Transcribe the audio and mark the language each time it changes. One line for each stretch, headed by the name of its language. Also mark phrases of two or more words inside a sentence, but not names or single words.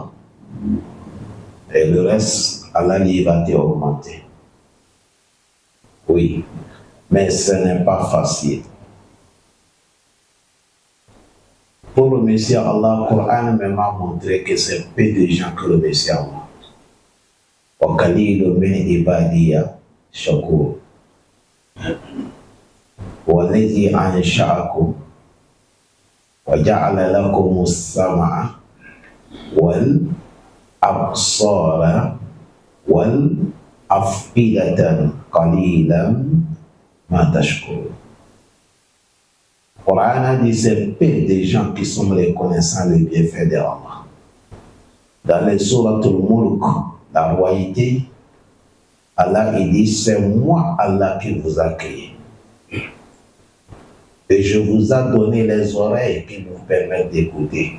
French: Et le reste, Allah lui va te augmenter. Oui, mais ce n'est pas facile. Pour remercier Allah, le Coran m'a montré que c'est peu de gens qui remercient Allah.
Arabic: وقليل من عبادي الشكور. والذي أنشأكم وجعل لكم السمع أبصارا والأفئدة قليلا ما تشكرون.
French: Le Coran a dit c'est peu des gens qui sont reconnaissants les bienfaits d'Allah. Dans les sourates al-Mulk, la royauté, Allah il dit c'est moi Allah qui vous a créé. Et je vous ai donné les oreilles qui vous permettent d'écouter.